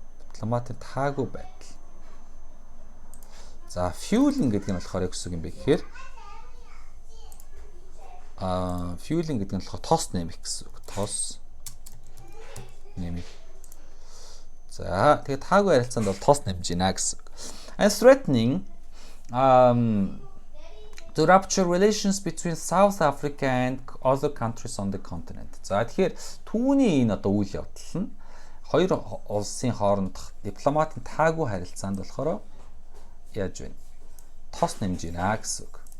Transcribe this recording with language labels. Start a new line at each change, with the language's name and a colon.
Mongolian: Дипломатын таагүй байдал. За fueling гэдэг нь болохоор юу гэсэн юм бэ гэхээр fueling гэдэг нь болохоор тос нэмэх гэсэн үг. Тос нэмэх. За тэгээд таагүй харилцаанд бол тос нэмж гинэ гэсэн үг.
English: And threatening to rupture relations between South Africa and other countries on the continent.
Mongolian: За тэгэхээр түүний энэ одоо үйл явдал нь хоёр улсын хоорондох дипломатын таагүй харилцаанд болохоор яаж вэ? Тос нэмж гинэ гэсэн үг.